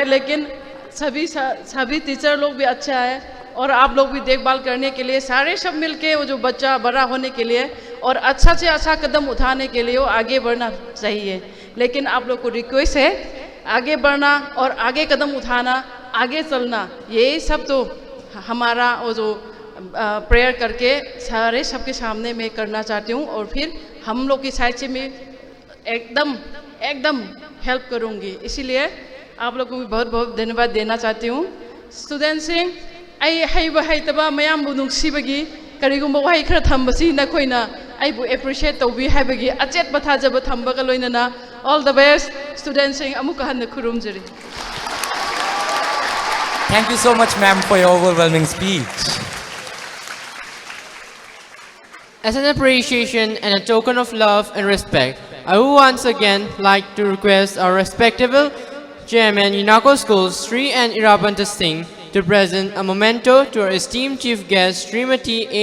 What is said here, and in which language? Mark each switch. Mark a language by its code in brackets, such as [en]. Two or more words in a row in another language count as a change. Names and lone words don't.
[hi] लेकिन सभी टीचर लोग भी अच्छा है और आप लोग भी देखभाल करने के लिए सारे सब मिलके वो जो बच्चा बड़ा होने के लिए और अच्छा से अच्छा कदम उठाने के लिए वो आगे बढ़ना चाहिए लेकिन आप लोग को रिक्वेस्ट है आगे बढ़ना और आगे कदम उठाना आगे चलना ये सब तो हमारा वो जो प्रेयर करके सारे सबके सामने मैं करना चाहती हूँ और फिर हम लोग की साइड से मैं एकदम हेल्प करूँगी इसीलिए आप लोग को भी बहुत बहुत धन्यवाद देना चाहती हूँ [mni] स्टूडेंट सिंह आई हैबा हैतबा मयाम बु नुंगसिबगी करिगुम्बा वाही खरा थंबसी नखोइना आइबु एप्रिशिएट तौबी हैबगी अचेत बथाजब थंबगा लोइनना [en] all the best [mni] स्टूडेंट सिंह अमुक हन खुरुमजरी [en] Thank you so much, ma'am, for your overwhelming speech. As an appreciation and a token of love and respect, I would once again like to request our respectable Chairman UNACO Schools, Sri and Irabanta Singh, to present a memento to our esteemed chief guest, Srimati A.